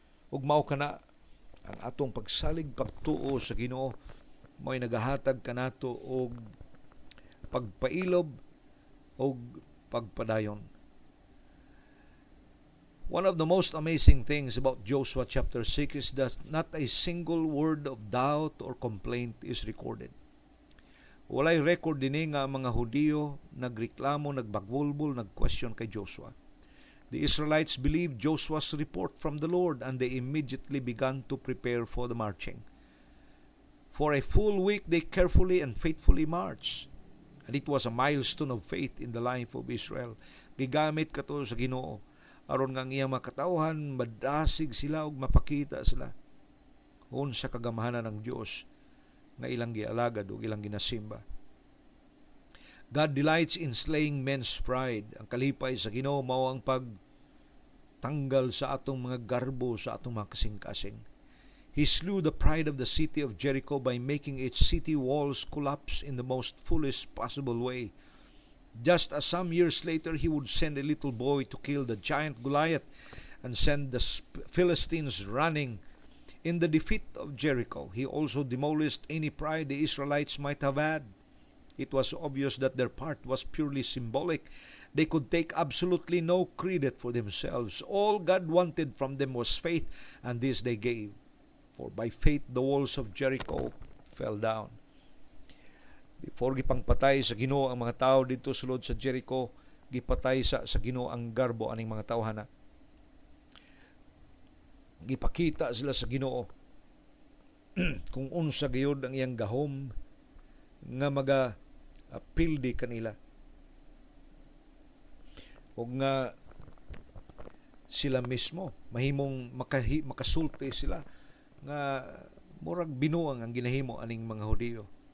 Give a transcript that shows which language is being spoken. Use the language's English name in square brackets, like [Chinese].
[Cebuano] Ug mao kana ang atong pagsalig pagtuo sa Ginoo, mo'y nagahatag kanato og pagpailob og pagpadayon. [English] One of the most amazing things about Joshua chapter 6 is that not a single word of doubt or complaint is recorded. Walay record din nga mga Hudiyo nagreklamo, nagbagbulbul, nagquestion kay Joshua. The Israelites believed Joshua's report from the Lord, and they immediately began to prepare for the marching. For a full week, they carefully and faithfully marched. And it was a milestone of faith in the life of Israel. [Cebuano] Gigamit kato sa Ginoo aron nga ang iyang makatauhan, madasig sila ug mapakita sila unsa kagamahanan ng Dios nga ilang gialagad ug ilang ginasimba. [English] God delights in slaying men's pride. [Cebuano] Ang kalipay sa Ginoo mao ang pagtanggal sa atong mga garbo, sa atong mga kasing-kasing. [English] He slew the pride of the city of Jericho by making its city walls collapse in the most foolish possible way. Just as some years later he would send a little boy to kill the giant Goliath and send the Philistines running. In the defeat of Jericho, he also demolished any pride the Israelites might have had. It was obvious that their part was purely symbolic. They could take absolutely no credit for themselves. All God wanted from them was faith, and this they gave. For by faith the walls of Jericho fell down. [Cebuano] Before gipangpatay sa Ginoo ang mga tao dito sulod sa Jericho, gipatay sa Ginoo ang garbo aning mga tawhana. Gipakita sila sa Ginoo kung unsa gayud ang iyang gahom nga pildi kanila, o nga sila mismo mahimong makasulti sila nga murag binuang ang ginahimo aning mga Hudiyo.